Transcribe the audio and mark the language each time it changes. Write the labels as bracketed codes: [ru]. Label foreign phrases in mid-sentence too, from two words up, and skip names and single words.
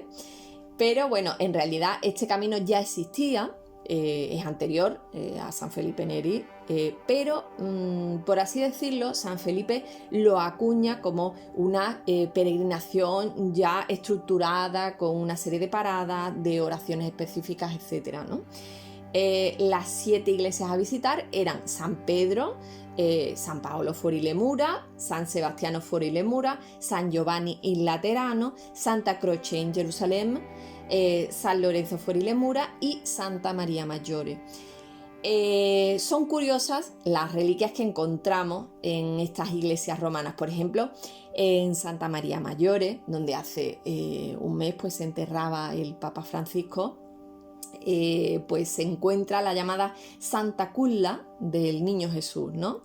[es] Pero bueno, en realidad este camino ya existía es anterior a San Felipe Neri, pero por así decirlo, San Felipe lo acuña como una peregrinación ya estructurada, con una serie de paradas, de oraciones específicas, etc., ¿no? Las 7 iglesias a visitar eran San Pedro, San Paolo fuori le mura, San Sebastiano fuori le mura, San Giovanni il Laterano, Santa Croce in Gerusalemme, San Lorenzo fuori le mura y Santa María Maggiore. Son curiosas las reliquias que encontramos en estas iglesias romanas. Por ejemplo, en Santa María Maggiore, donde hace un mes pues, se enterraba el Papa Francisco, pues se encuentra la llamada Santa Culla del Niño Jesús, ¿no?